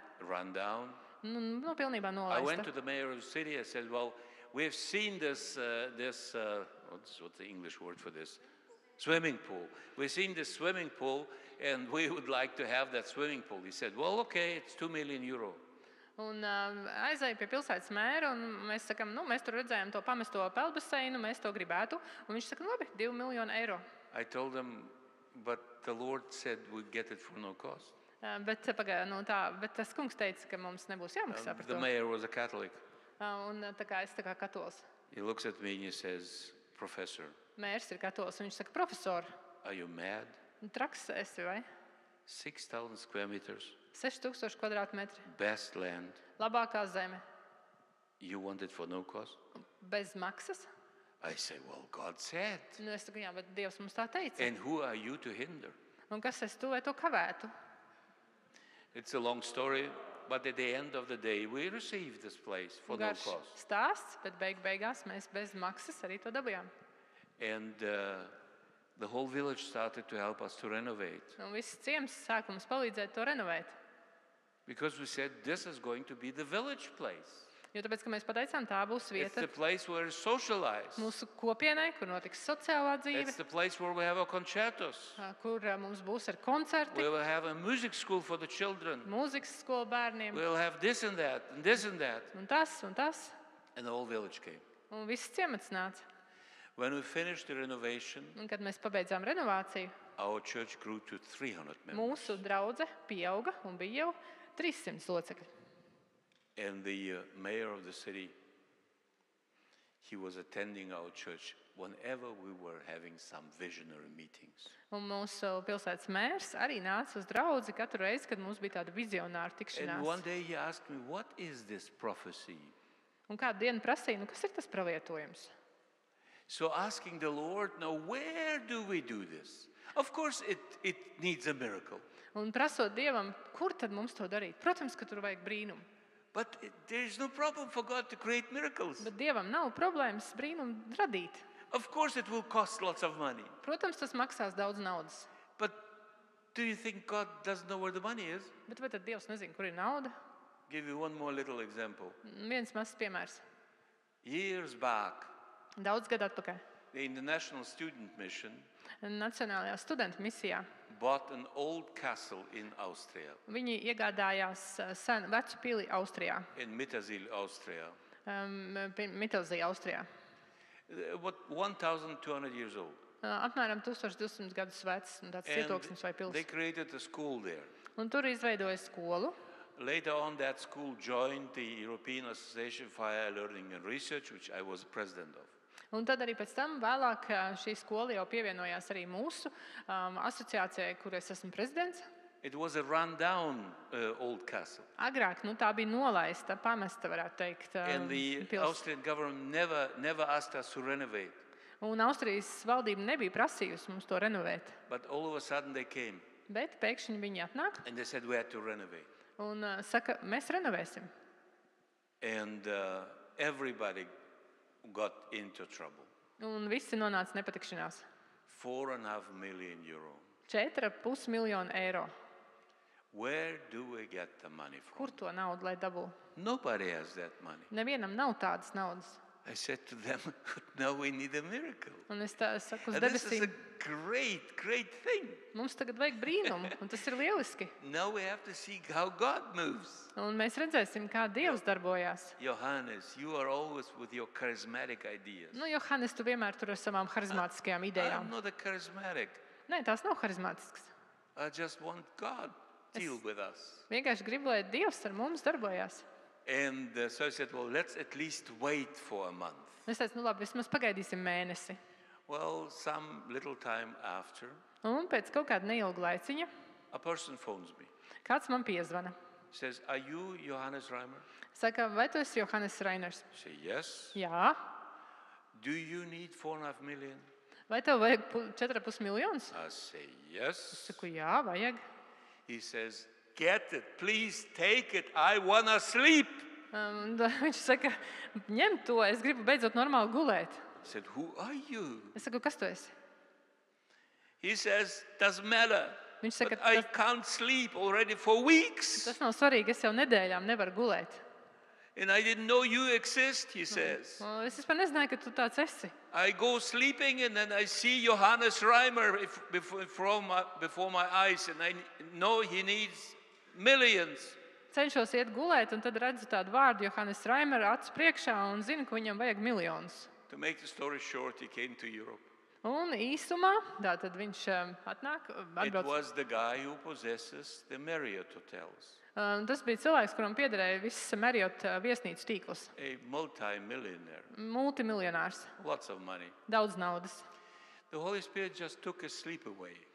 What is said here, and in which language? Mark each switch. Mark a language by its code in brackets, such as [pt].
[en] rundown. [lv] pilnībā [en] I went [lv] nolaista. [en] to the mayor of the city. I said, well, we have seen this what's the English word for this? Swimming pool. We've seen this swimming pool, and we would like to have that swimming pool. He said, well, okay, it's 2 million euro. [lv] Un aizēju pie pilsētas mēra, un mēs sakām, mēs tur redzējām to pamesto peldbaseinu, mēs to gribētu. Un viņš saka, labi, 2 miljoni eiro. [en] I told him, but the Lord said we'd get it for no cost. [lv] Bet tas kungs teica, ka mums nebūs jāmaksā par [en] The to. mayor was a Catholic. [lv] Un tā kā es tā kā katols. [en] He looks at me and he says, Professor, [lv] Mērs ir katols, un viņš saka, profesor, [en] are you mad? [lv] traks esi, vai? [en] 6,000 square meters, [lv] 6000 kvadrātmetri, [en] best land. [lv] labākā zeme, [en] You want it for no cost? [lv] bez maksas. [en] I say, well, God said. [lv] Es saku, jā, bet Dievs mums tā teica. [en] And who are you to hinder? [lv] Un kas es to vai to kavētu? [en] It's a long story, but at the end of the day, we received this place for no [lv] Garš [en] cost. [lv] stāsts, bet beigās mēs bez maksas arī to dabījām. [en] And the whole village started to help us to renovate. [lv] Un viss ciems sāka mums palīdzēt to renovēt. [en] Because we said, this is going to be the village place. [lv] Jo tāpēc, ka mēs pateicām, tā būs [en] It's [lv] vieta [en] the place where it's socialized. [lv] mūsu kopienai, kur notiks sociālā dzīve, [en] It's the place where we have our concertos. [lv] kur mums būs ar koncerti, [en] We will have a music school for the children. [lv] mūzikas skolu bērniem, [en] We'll have this and that and this and that. [lv] un tas, un tas. [en] And the whole village came. [lv] Un viss ciemats nāca. [en] When we finished the renovation, [lv] Un, kad mēs pabeidzām renovāciju, [en] our church grew to 300 members. [lv] mūsu draudze pieauga un bija jau 300 locekļi. [en] And the mayor of the city, he was attending our church whenever we were having some visionary meetings. [lv] Un mūsu pilsētas mērs arī nāca uz draudzi katru reizi, kad mums bija tāda vizionāra [en] And [lv] tikšanās. [en] one day he asked me, what is this prophecy? [lv] Un kādu dienu prasīja, kas ir tas pravietojums? [en] So asking the Lord, now where do we do this? Of course, it needs a miracle. [lv] Un prasot Dievam, kur tad mums to darīt? Protams, ka tur vajag brīnumu. [en] But there is no problem for God to create miracles. [lv] Bet Dievam nav problēmas brīnumu radīt. [en] Of course, it will cost lots of money. [lv] Protams, tas maksās daudz naudas. [en] But do you think God doesn't know where the money is? [lv] Bet vai tad Dievs nezina, kur ir nauda? [en] Give you one more little example. [lv] Viens mazs piemērs. [en] Years back, [lv] Daudz gadu atpakaļ. [en] the International Student Mission [lv] Nacionālajā studentu misijā [en] bought an old castle in Austria, [lv] viņi iegādājās vecu pili Austrijā, [en] in Mittersill, Austria. [lv] Mittelzī, Austrijā. [en] What 1,200 years old. [lv] Apmēram 1200 gadus vecs, un tāds cietoksnis vai [en] And they [lv] pils. [en] created a school there. [lv] Un tur izveidoja skolu. [en] Later on, that school joined the European Association for Higher Learning and Research, which I was president of. [lv] Un tad arī pēc tam vēlāk šī skola jau pievienojās arī mūsu asociācijai, kur es esmu prezidents. [en] It was a run-down old castle. [lv] Agrāk tā bija nolaista, pamesta, varētu teikt, [en] And the [lv] pils. [en] Austrian government never asked us to renovate. [lv] Un Austrijas valdība nebija prasījusi mums to renovēt. [en] But all of a sudden they came [lv] Bet pēkšņi viņi atnāk [en] and they said we had to renovate. [lv] un saka, mēs renovēsim. [en] And everybody got into trouble. [lv] Un visi nonāca nepatikšanās. [en] €4.5 million. [lv] 4,5 miljonu eiro. [en] Where do we get the money from? [lv] Kur to naudu, lai dabū? [en] Nobody has that money. [lv] Nevienam nav tādas naudas. [en] I said to them, now we need a miracle. [lv] Un es tā saku uz [en] And this is a [lv] debesīm, [en] great thing. [lv] mums tagad vajag brīnumu, un tas ir lieliski. [en] Now we have to see how God moves. [lv] Un mēs redzēsim, kā Dievs darbojās. [en] Johannes, you are always with your charismatic ideas. [lv] Johannes, tu vienmēr tur ar savām harizmātiskajām [en] I'm [lv] idejām. [en] not a charismatic. [lv] Nē, tās nav harizmātiskas. [en] I just want God to deal with us. [lv] Vienkārši gribu, lai Dievs ar mums darbojās. [en] And so I said, well, let's at least wait for a month. [lv] Es teicu, labi, vismaz pagaidīsim mēnesi. [en] Well, some little time after, [lv] Un pēc kaut kāda neilga laiciņa [en] a person phones me. [lv] kāds man piezvana. [en] Says, are you Johannes Reimer? [lv] Saka, vai tu esi Johannes Reiners? [en] I say, yes. [lv] Jā. [en] Do you need 4.5 million? [lv] Vai tev vajag 4,5 miljonus? [en] I say, yes. [lv] Saku, jā, vajag. [en] He says, get it, please take it. I want to sleep. [lv] Viņš saka, ņem to, es gribu beidzot normāli gulēt. [en] I said, who are you? [lv] Es saku, kas tu esi? [en] He says, doesn't matter. [lv] Viņš saka, [en] But I can't sleep already for weeks. [lv] tas nav svarīgi, es jau nedēļām nevaru gulēt. [en] And I didn't know you exist, he says. [lv] Es vispār nezināju, ka tu tāds esi. [en] I go sleeping and then I see Johannes Reimer before my eyes and I know he needs millions. [lv] Cenšos iet gulēt, un tad redzu tādu vārdu Johannes Reimer acu priekšā un zinu, ka viņam vajag miljonus. [en] To make the story short, he came to Europe. [lv] Un īsumā, tātad viņš atnāk, [en] It [lv] atbrauc. [en] was the guy who possesses the Marriott hotels, [lv] Tas bija cilvēks, kuram piederēja viss Marriott viesnīcu tīkls. [en] a multi-millionaire, [lv] Multimiljonārs, [en] lots of money. [lv] daudz naudas. [en] The Holy Spirit just took his sleep away.